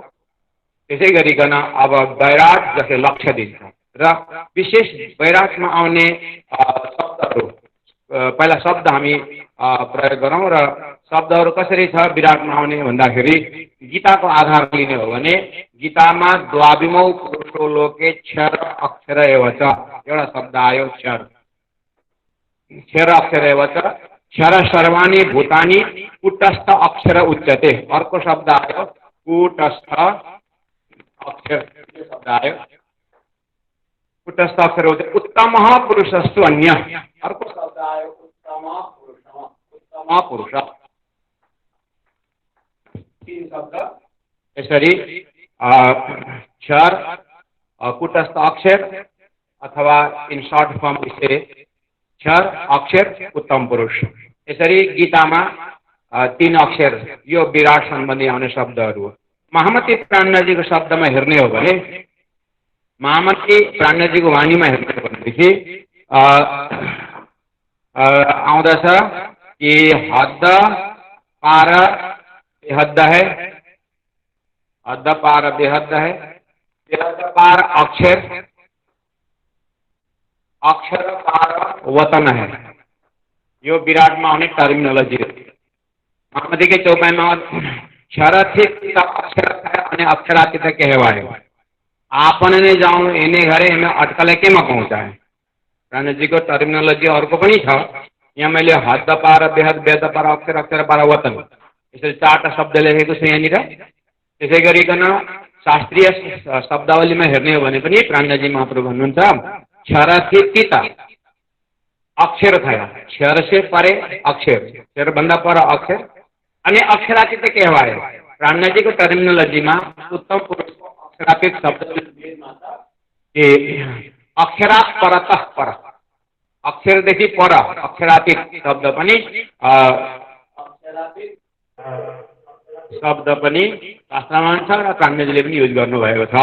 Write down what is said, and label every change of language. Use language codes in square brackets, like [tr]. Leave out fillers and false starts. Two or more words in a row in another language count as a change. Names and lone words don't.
[ne] त्यसै गरिकन अब वैराट जसले लक्ष्य दिन्छ र विशेष वैराटमा आउने शब्दहरू, पहिला शब्द हामी प्रयोग गरौँ। र शब्दहरू कसरी छ विराटमा आउने भन्दाखेरि गीताको आधार लिने हो भने गीतामा [sa] द्वाविमौ पुरुषो लोके क्षर अक्षर एव च [ne] एउटा शब्द आयो, [sa] क्षर अक्षर एव च क्षर सर्वाणि भूतानि कूटस्थ अक्षर उच्यते। [ne] अर्को शब्द आयो कूटस्थ अक्षर शब्द आयो, [sa] कूटस्थ अक्षर उच्यते। उत्तम पुरुषस्तु अन्य, [ne] अर्को शब्द आयो उत्तम पुरुष। तीन शब्द यसरी क्षर, कूटस्थ अक्षर अथवा [en] in short form [ne] इसे क्षर अक्षर उत्तम पुरुष। यसरी गीतामा 3 अक्षर यो विराट सम्बन्धी आउने शब्दहरू हो। महामती प्राणजीको शब्दमा हेर्ने हो भने महामती प्राणजीको वाणीमा हेर्ने हो भनेदेखि आउँदछ कि [hi] हद्द पार बेहद्द है, हद्द पार बेहद्द है, बेहद्द पार अक्षर, अक्षर पार वतन है। [ne] यो विराटमा आउने टर्मिनोलोजी हो। महामतीकै चौपाईमा क्षरथित अक्षर [gu] અને અક્ષરાતીત કહેવાય। આપણને જાઉં એને ઘરે એમે અટકલે કેમ પહોંચાય। [ne] પ્રાણજીको टर्मिनोलोजी अर्को पनि छ। यहाँ मैले [hi] हद्द पार बेहद, बेहद पार अक्षर, अक्षर पार वतन, [ne] यसरी 4टा शब्द लेखेको छु यहाँनिर। त्यसै गरिकन शास्त्रीय शब्दावलीमा हेर्ने हो भने पनि प्राणजी महाप्रभु भन्नुहुन्छ क्षरथित अक्षर થયા, [hi] क्षर से परे अक्षर, [ne] क्षर भन्दा पर अक्षर [gu] અને અક્ષરાતીત કહેવાય। [ne] प्राणजीको टर्मिनोलोजीमा उत्तम पुरुषको अक्षरातीत शब्द कि [sa] अक्षरात परतः पर, [ne] अक्षरदेखि पर अक्षरातीत शब्द पनि शास्त्रमा छ र प्राणजीले पनि युज गर्नुभएको छ।